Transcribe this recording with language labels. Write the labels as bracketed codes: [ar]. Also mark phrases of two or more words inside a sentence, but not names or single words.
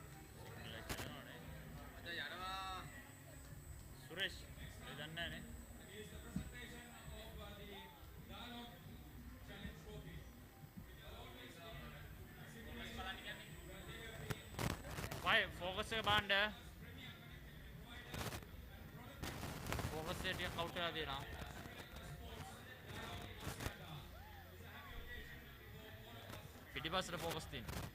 [en] Suresh, you done that, eh? It is the presentation of the Dialogue Challenge Trophy. It will always be Why? [si] Focus එක බලන්න. Focus එක ටිකක් කවුට් කරලා දෙනවා. පිටිපස්සට focus තියෙන.